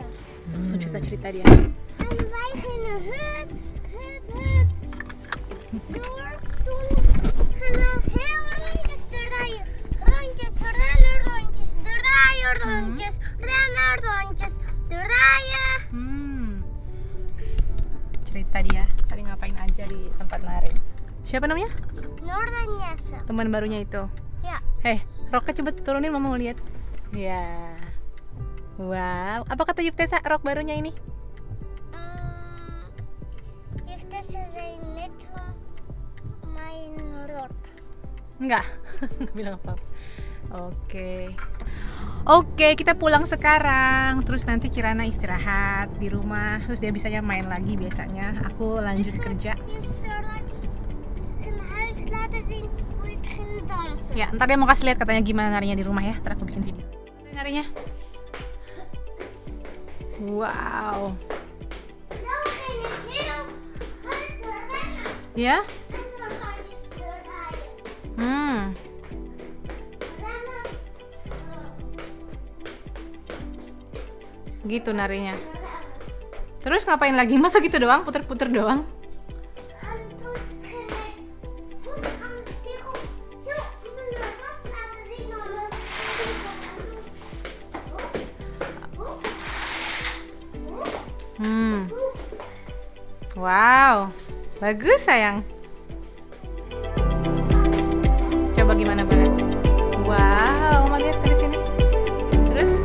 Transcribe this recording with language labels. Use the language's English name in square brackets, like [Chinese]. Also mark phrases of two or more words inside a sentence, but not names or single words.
[Indonesian] Langsung cerita-cerita dia. [Dutch] En wij gingen hup, hup, hup. Door, toen gingen we heel rondjes draaien. Rondjes, rennen, rondjes, draaien, rondjes, rennen, rondjes, draaien. [Indonesian] Cerita dia, tadi ngapain aja di tempat nari. Siapa namanya? Nur dan Jesse. Teman barunya itu. Ja. Hei, Roka coba turunin, mama mau lihat. Ya. Wow, apa kata Yuftesa rok barunya ini? [Dutch] Yuftesa zei net mijn rok. [Indonesian] Enggak, nggak bilang apa-apa. Oke, kita pulang sekarang. Terus nanti Kirana istirahat di rumah. Terus dia bisanya main lagi biasanya. Aku lanjut kerja. [Dutch] Je straks in huis laten zien hoe ik ging dansen. [Indonesian] Ya, ntar dia mau kasih lihat katanya gimana narinya di rumah ya. Ntar aku bikin video. Narinya. Wow. [Dutch] Zo ging ik heel hard rennen. [Indonesian] Ya? [Dutch] En dan rondjes draaien. Hmm. Rennen. [Indonesian] Gitu narinya. Terus ngapain lagi? Masa gitu doang? Puter-puter doang? [Dutch] En toen ging ik goed aan de spiegel zo mijn rok laten zien aan de spiegel. [Indonesian] Wow. Bagus sayang. Coba gimana Bella? Wow, mama lihat dari sini.